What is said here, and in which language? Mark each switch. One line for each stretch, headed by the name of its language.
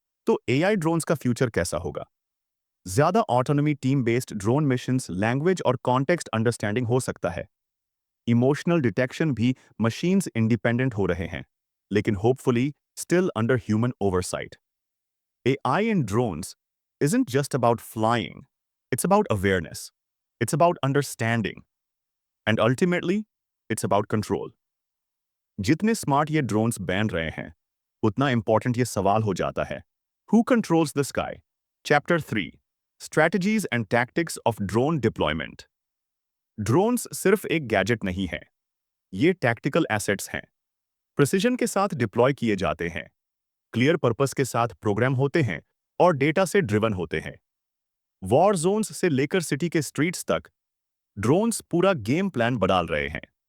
Hindi: तो AI drones का future कैसा होगा? ज्यादा autonomy, team based drone missions, language और कॉन्टेक्स्ट अंडरस्टैंडिंग हो सकता है। इमोशनल डिटेक्शन भी मशीन्स इंडिपेंडेंट हो रहे हैं, लेकिन hopefully still under human oversight.
English: AI in drones isn't just about flying, it's about awareness, it's about understanding, and ultimately, it's about control.
Hindi: जितने स्मार्ट ये ड्रोन्स बन रहे हैं, उतना इंपॉर्टेंट ये सवाल हो जाता है, Who controls the sky?
English: Chapter 3, Strategies and Tactics of Drone Deployment.
Hindi: Drones सिर्फ एक गैजेट नहीं है, ये टैक्टिकल एसेट्स हैं। प्रिसिजन के साथ डिप्लॉय किए जाते हैं, क्लियर पर्पस के साथ प्रोग्राम होते हैं और डेटा से ड्रिवन होते हैं। वॉर जोन्स से लेकर सिटी के स्ट्रीट्स तक ड्रोन्स पूरा गेम प्लान बदल रहे हैं।